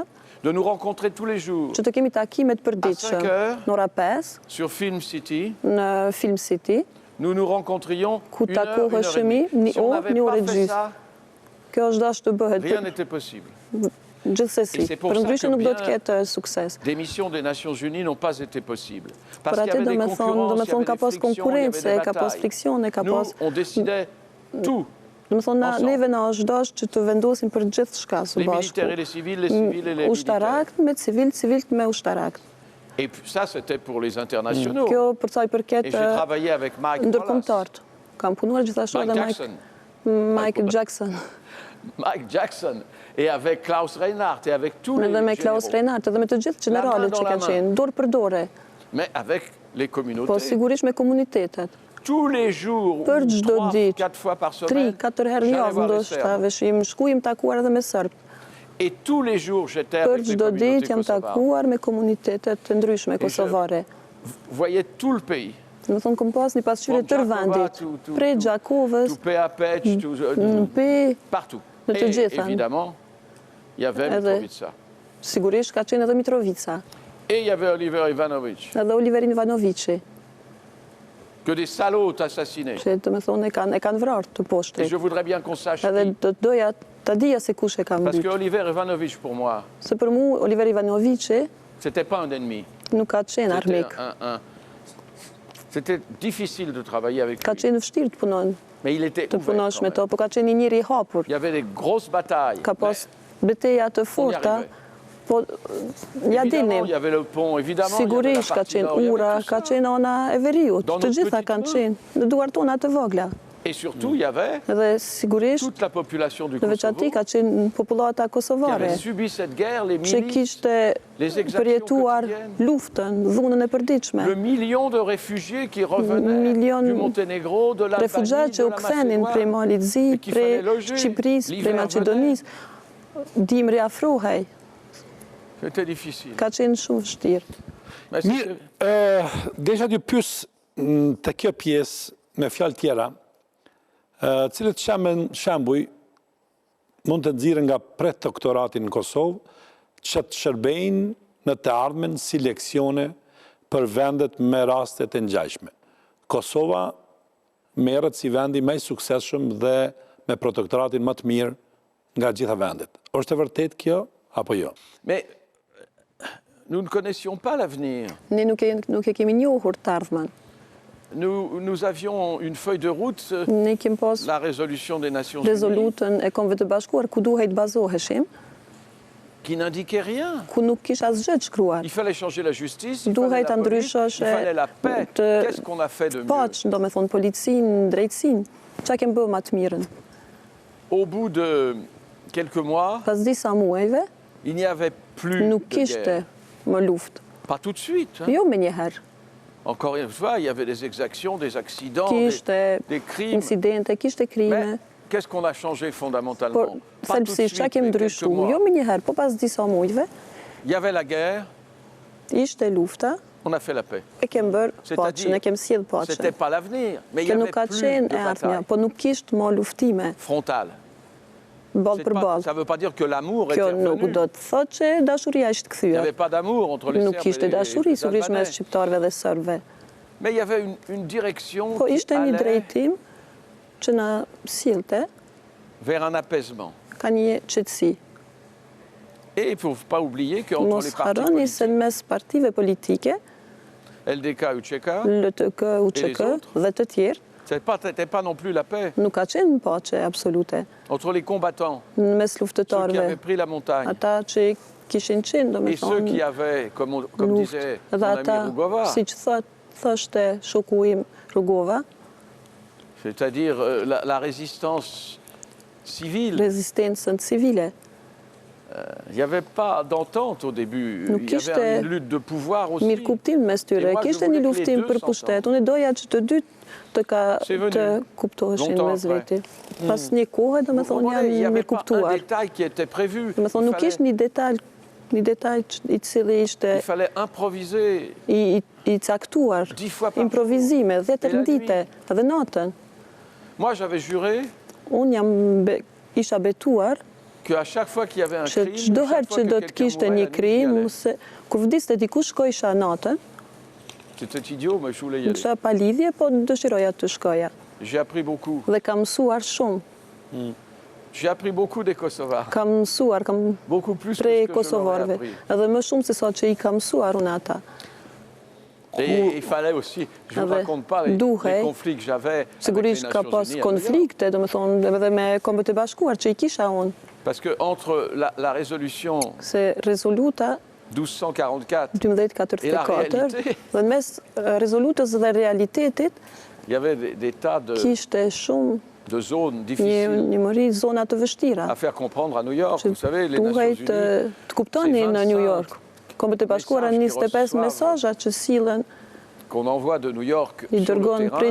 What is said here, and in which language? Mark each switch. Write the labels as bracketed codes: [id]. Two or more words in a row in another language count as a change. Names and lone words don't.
[fr] de nous rencontrer tous les jours [sq] që të kemi takimet përditshëm. [fr] 5 heures. [sq] Në ora 5 [fr] sur Film City. [sq] në Film City. [fr] Nous nous rencontrions [sq] Ku [fr] une heure, une heure et [sq] takoheshemi [fr] demie. [sq] një [fr] Si on [sq] orë, [fr] n'avait [sq] një orë [fr] pas [sq] e [fr] fait [sq] gjysmë. [fr] ça, [sq] Kjo është dashur të bëhet [fr] rien n'était possible. [sq] gjithsesi. [fr] Et c'est pour [sq] Për [fr] ça [sq] ndryshe [fr] que [sq] nuk do [fr] bien- [sq] të ketë sukses. [fr] Des missions des Nations Unies n'ont pas été possibles. Parce [sq] Për [fr] qu'il y [sq] atë [fr] avait [sq] do [fr] des [sq] me thonë, [fr] concurrences, il y avait [sq] ka [fr] des [sq] pas [fr] frictions, il y avait [sq] konkurrencë, [fr] des [sq] ka pas [fr] batailles. [sq] friksione, ka [fr] Nous, [sq] pas... [fr] on décidait tout. [sq] Do me thonë, [fr] ensemble. [sq] neve na është dashur që të vendosim për gjithçka së [fr] Les militaires et [sq] bashku. [fr] les civils et les militaires. [sq] Ushtarakët me civil, civilt me ushtarakët. [fr] Et puis ça, c'était pour les internationaux. [sq] Kjo për sa i [fr] Et [sq] përket [fr] j'ai travaillé avec Mike Wallace, [sq] ndërkombëtarët. Kam punuar gjithashtu Mike edhe Jackson, Michael Jackson. [fr] Mike Jackson, et avec Klaus Reinhardt, et avec tous les [sq] Edhe me Klaus [fr] généraux. [sq] Reinhardt, edhe me të gjithë generalët [fr] dans [sq] që [fr] la [sq] kanë [fr] main. [sq] qenë, dorë për dore, [fr] Mais avec les [sq] po [fr] communautés. [sq] sigurisht me komunitetet. [fr] Tous les jours, [sq] Për çdo [fr] 3, [sq] ditë, [fr] 4 fois par [sq] 3, [fr] semaine, [sq] 4 herë në [fr] j'allais [sq] javë [fr] voir les [sq] ndoshta [fr] Serbes. [sq] veshim shkuim takuar edhe me serb. [fr] Et tous les jours, j'étais [sq] Për [fr] avec les [sq] çdo ditë [fr] communautés [sq] jam [fr] kosovares. [sq] takuar me komunitetet të ndryshme kosovare. [fr] Vous voyez tout le pays. [sq] Do të thonë kom pas një pasqyrje tër vendit, prej Gjakovës, [fr] Tout Peapec, tout, [sq] në Pe, [fr] partout. [sq] Në të [fr] Et [sq] gjitha. [fr] évidemment, il y avait [sq] Edhe- [fr] Mitrovica. [sq] sigurisht ka qenë edhe Mitrovica, [fr] Et il y avait Oliver Ivanovic, [sq] edhe Oliverin Ivanovici, [fr] que des salauds assassinés. [sq] që të me thonë e kanë vrarë të [fr] Et [sq] poshtrit. [fr] je voudrais bien qu'on sache [sq] Edhe [fr] qui. [sq] do të doja ta dija se kush e ka [fr] Parce que [sq] mbyt. [fr] Oliver Ivanovic, pour moi, [sq] Se për mu, Oliver Ivanovici [fr] c'était pas un ennemi. [sq] nuk ka qenë [fr] C'était [sq] armik. [fr] C'était difficile de travailler avec [sq] Ka [fr] lui. [sq] qenë vështirë të punon, [fr] Mais il était [sq] të [fr] ouvert [sq] punosh [fr] quand [sq] me [fr] même. [sq] to, po ka qenë një njeri i hapur. [fr] Il y avait des grosses batailles. [sq] Ka pas beteja të forta, [fr] arrivait. [sq] po ja [fr] Évidemment, il y [sq] dilnim. [fr] avait le pont, évidemment, il y avait la [sq] Sigurisht ka [fr] partie [sq] qenë [fr] nord, il y avait [sq] ura, [fr] tout [sq] ka [fr] ça. [sq] qenë ana e veriut, [fr] Dans [sq] të [fr] notre [sq] gjitha [fr] petite [sq] kanë [fr] main. [sq] qenë në duart tona të vogla. [fr] Et surtout, il y avait [sq] Edhe sigurisht, [fr] toute la population du [sq] në veçanti [fr] Kosovo [sq] ka qenë popullata [fr] qui [sq] kosovare, [fr] avait subi cette guerre, les [sq] që [fr] milices, [sq] kishte [fr] les exactions [sq] përjetuar [fr] quotidiennes. [sq] luftën, dhunën e përditshme. [fr] Le million de réfugiés qui revenaient [sq] Milion [fr] du Monténégro, de l'Albanie, [sq] Refugjatë që [fr] de [sq] u [fr] la [sq] kthenin prej [fr] Macédoine. [sq] Malit Zi, [fr] et qu'il [sq] prej [fr] fallait loger. [sq] Shqipërisë, prej [fr] L'hiver [sq] Maqedonisë, dimri afrohej, [fr] C'était difficile. [sq] ka qenë shumë vështirë. [fr] Mais [sq] Mirë, desha t'ju pyes të kjo pjesë me fjalë tjera, cilët shembuj mund të nxirren nga predoktorati në Kosovë që të shërbejnë në të ardhmen si leksione për vendet me rastet e ngjashme. Kosova merret si vendi më i suksesshëm dhe me protektoratin më të mirë nga gjitha vendet. Është e vërtetë kjo apo jo? [fr] Mais nous ne connaissions pas l'avenir. [sq] Ne nuk e kemi njohur të ardhmen. [fr] Nous avions une feuille de route, [sq] Ne kemi pas [fr] la résolution des Nations Unies, [sq] rezolutën e Kombeve të Bashkuar ku duhej të bazoheshim, [fr] qui n'indiquait rien. [sq] ku nuk kish asgjë të shkruar. [fr] Il fallait changer la justice, il [sq] Duhej [fr] fallait [sq] ta [fr] la police, il [sq] ndryshosh [fr] fallait la paix. [sq] të [fr] Qu'est-ce qu'on a fait de mieux? [sq] paq, do me thonë policinë, drejtësinë. Çka kemi bërë më të mirën? [fr] Au bout de quelques mois, [sq] Pas disa muajve, [fr] il n'y avait plus [sq] nuk [fr] de [sq] kishte [fr] guerre. [sq] më luftë. [fr] Pas tout de suite. Hein. [sq] Jo me njëherë. [fr] Encore une fois, il y avait des exactions, des accidents, des [sq] Kishte [fr] crimes. [sq] incidente, kishte krime, [fr] qu'est-ce qu'on a changé [sq] Por [fr] fondamentalement? Pas tout de [sq] thelbësisht çka [fr] suite, [sq] kemi [fr] mais quelques [sq] ndryshuar? [fr] mois. [sq] Jo më njëherë, po pas disa mujve, [fr] Il y avait la guerre, [sq] ishte lufta, [fr] on a fait la paix. [sq] e kem bërë [fr] C'est-à-dire, [sq] paqen, e kem sjell [fr] C'était [sq] paqen. [fr] pas l'avenir, mais il y [sq] Kjo [fr] avait [sq] nuk ka [fr] plus [sq] qenë [fr] de [sq] e ardhmja, [fr] bataille [sq] po nuk kishte më luftime [fr] frontale. [sq] ballë për ballë. [fr] Ça ne veut pas dire que l'amour était [sq] Kjo nuk [fr] revenu. [sq] do të thotë që dashuria ishte [fr] Il n'y [sq] kthyer. [fr] avait pas d'amour entre les [sq] Nuk [fr] Serbes [sq] kishte [fr] et [sq] dashuri [fr] les [sq] sigurisht mes [fr] Albanais. [sq] shqiptarëve dhe serbëve. [fr] Mais il y avait une direction [sq] Po [fr] qui [sq] ishte një [fr] allait [sq] drejtim që na sillte [fr] vers un apaisement. [sq] ka një qetësi. [fr] Et il ne faut pas oublier qu'entre [sq] Mos [fr] les partis [sq] harroni se [fr] politiques, [sq] mes partive politike, [fr] LDK, UÇK, [sq] LTK, UÇK dhe të tjerë, [fr] c'était pas non plus la paix. [sq] nuk ka qenë paqe absolute. [fr] Entre les combattants, [sq] Në mes [fr] ceux qui [sq] luftëtarëve, [fr] avaient pris la montagne, [sq] ata që kishin qenë, do me [fr] et ceux qui [sq] thonë, [fr] avaient, comme [sq] luft, [fr] disait mon [sq] dhe [fr] ami [sq] ata, [fr] Rugova, [sq] si që thoshte shoku im Rugova, [fr] c'est-à-dire la résistance civile. [sq] rezistencën civile. [fr] Il n'y avait pas d'entente au début. [sq] Nuk [fr] Il y [sq] kishte [fr] avait une lutte de pouvoir aussi. [sq] mirë kuptim mes tyre. [fr] Et moi, je [sq] Kishte [fr] voulais [sq] një [fr] que [sq] luftim [fr] les deux [sq] për pushtet. Unë doja që të dy [fr] C'est venu. [sq] të kuptoheshin [fr] Longtemps [sq] mes [fr] après. [sq] veti. Pas një kohë, do me [fr] Vous [sq] thonë, [fr] comprenez, il n'y [sq] janë [fr] avait [sq] mirë [fr] pas un [sq] kuptuar. [fr] détail qui était prévu. [sq] Do me thonë, [fr] Il [sq] nuk [fr] fallait- [sq] ishte një detaj i cili ishte [fr] Il fallait improviser. [sq] i caktuar, [fr] 10 fois par [sq] improvizime, [fr] Et la [sq] 10 dite dhe natën. [fr] Moi, j'avais juré [sq] Unë isha betuar [fr] qu'à chaque fois qu'il y avait un [sq] që [fr] crime, [sq] çdo herë [fr] chaque fois [sq] që [fr] que [sq] do të [fr] quelqu'un [sq] kishte [fr] mourait, [sq] një [fr] la nuit, j'y [sq] krim, [fr] allais. [sq] se kur vdiste dikush shkojsha natën, [fr] C'était idiot, mais je voulais y aller. [sq] kisha pa lidhje, po dëshiroja të shkoja. [fr] J'ai appris beaucoup. [sq] Dhe kam mësuar shumë. [fr] J'ai appris beaucoup des Kosovars. [sq] Kam mësuar, kam [fr] Beaucoup plus que [sq] prej [fr] ce que je leur ai [sq] kosovarëve. [fr] appris. [sq] Edhe më shumë se sa që i kam mësuar unë ata. [fr] Et il fallait aussi, je ne vous [sq] Edhe [fr] raconte pas les [sq] duhej, [fr] conflits que j'avais avec les [sq] Sigurisht ka [fr] Nations [sq] pas [fr] Unies à New York. [sq] konflikte, do me thonë, edhe me Kombët e Bashkuar që i kisha unë. [fr] Parce que entre la résolution [sq] Se rezoluta [fr] 1244, [sq] 1244 [fr] Et la réalité. [sq] dhe në mes rezolutës dhe realitetit [fr] il y avait des tas [sq] kishte shumë [fr] de zones [sq] një [fr] difficiles [sq] mëri zona të vështira. [fr] à faire comprendre à New York. [sq] Që [fr] Vous savez, les [sq] duhej [fr] Nations Unies, [sq] të kuptoni [fr] c'est [sq] në New [fr] 25 [sq] York. Kombët e Bashkuara [fr] messages qui [sq] 25 [fr] reçoivent [sq] mesazha që sillen [fr] qu'on envoie de New York [sq] i [fr] sur le [sq] dërgon prej